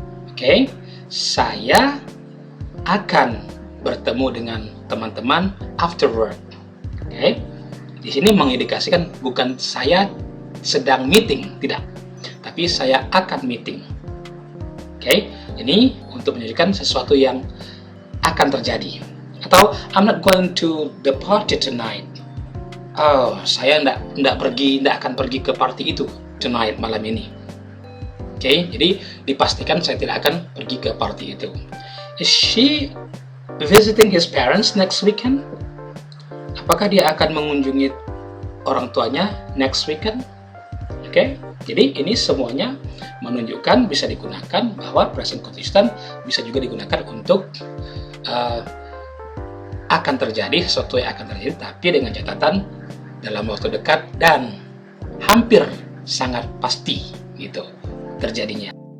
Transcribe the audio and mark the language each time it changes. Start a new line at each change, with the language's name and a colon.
Indonesian: Oke, saya akan bertemu dengan teman-teman
English: after work.
Indonesian: Oke, di sini mengindikasikan bukan saya sedang meeting, tidak, tapi saya akan meeting. Oke, ini untuk menunjukkan sesuatu yang akan terjadi. Atau
English: I'm not going to the party tonight.
Indonesian: Oh, saya tidak akan pergi ke party itu
English: tonight,
Indonesian: malam ini. Oke, jadi dipastikan saya tidak akan pergi ke party itu.
English: Is she visiting his parents next weekend?
Indonesian: Apakah dia akan mengunjungi orang tuanya
English: next weekend?
Indonesian: Oke, jadi ini semuanya menunjukkan bisa digunakan bahwa present continuous tense bisa juga digunakan untuk akan terjadi, sesuatu yang akan terjadi, tapi dengan catatan dalam waktu dekat dan hampir sangat pasti gitu terjadinya.